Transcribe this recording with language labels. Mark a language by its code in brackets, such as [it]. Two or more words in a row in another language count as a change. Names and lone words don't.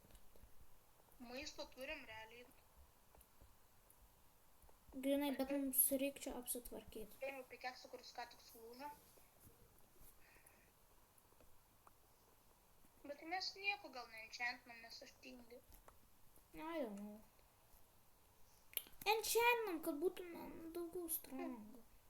[lt] Maisto turim realiai. Grinai, bet mums reikia čia apsitvarkyti. Paėmiau pikeksą, kuris ką tik sulūžo. Bet mes nieko gal neenchantnam, nes aš tingiu. [en] I don't know. [lt] Enchantnam, kad būtų daugiau strongų.